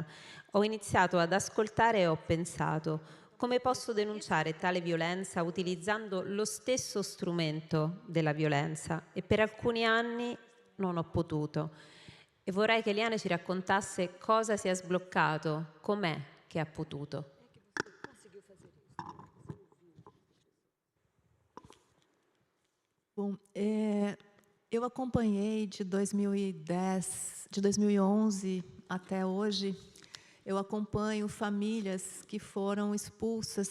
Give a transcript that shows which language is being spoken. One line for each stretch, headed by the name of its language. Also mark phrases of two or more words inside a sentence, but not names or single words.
Italian: Ho iniziato ad ascoltare e ho pensato: come posso denunciare tale violenza utilizzando lo stesso strumento della violenza? E per alcuni anni non ho potuto. E vorrei che Eliana ci raccontasse cosa si è sbloccato, com'è che ha potuto.
Portuguese: Bom, Eu acompanhei de 2011 até hoje, eu acompanho famílias que foram expulsas